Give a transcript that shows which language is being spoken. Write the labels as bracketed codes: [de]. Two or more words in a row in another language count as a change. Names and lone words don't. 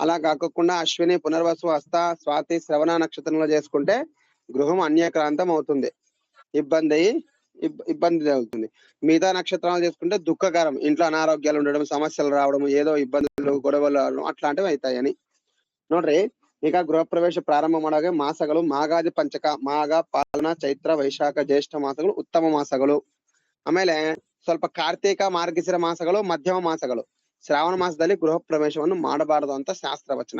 [te] అలా కాకుండా అశ్విని, పునర్వసు, హస్త, స్వాతి, శ్రవణ నక్షత్రంలో చేసుకుంటే గృహం అన్యక్రాంతం అవుతుంది, ఇబ్బంది అవుతుంది. మిగతా నక్షత్రాలు చేసుకుంటే దుఃఖకరం, ఇంట్లో అనారోగ్యాలు ఉండడం, సమస్యలు రావడం, ఏదో ఇబ్బందులు గొడవలు రావడం అట్లాంటివి అవుతాయని ನೋಡ್ರಿ. [kn] ಈಗ ಗೃಹ ಪ್ರವೇಶ ಪ್ರಾರಂಭ ಮಾಡಾಗ ಮಾಸಗಳು ಮಾಗಾದಿ ಪಂಚಕ, ಮಾಘ, ಪಾಲನ, ಚೈತ್ರ, ವೈಶಾಖ, ಜ್ಯೇಷ್ಠ ಮಾಸಗಳು ಉತ್ತಮ ಮಾಸಗಳು. ಆಮೇಲೆ ಸ್ವಲ್ಪ ಕಾರ್ತಿಕ, ಮಾರ್ಗಶಿರ ಮಾಸಗಳು ಮಧ್ಯಮ ಮಾಸಗಳು. ಶ್ರಾವಣ ಮಾಸದಲ್ಲಿ ಗೃಹ ಪ್ರವೇಶವನ್ನು ಮಾಡಬಾರದು ಅಂತ ಶಾಸ್ತ್ರ ವಚನ.